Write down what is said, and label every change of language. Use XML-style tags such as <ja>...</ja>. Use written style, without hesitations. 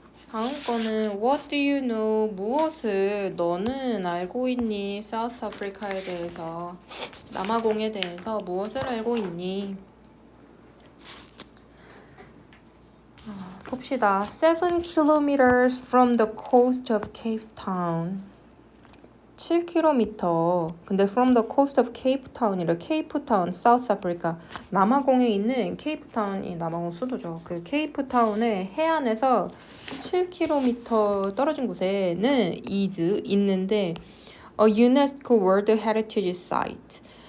<ko>다음 거는</ko> <en>What do you know?</en> <ko>무엇을 너는 알고 있니? 사우스 아프리카에 대해서, 남아공에 대해서 무엇을 알고 있니? 봅시다.</ko> <en>7 kilometers from the coast of Cape Town. 7km.</en> <ko>근데</ko> <en>from the coast of Cape Town이래.</en> <ko>케이프타운, 사우스 아프리카. 남아공에 있는 케이프타운이 남아공 수도죠. 그 케이프타운의 해안에서 7km 떨어진 곳에는 있는데</ko> <en>a UNESCO World Heritage Site.</en>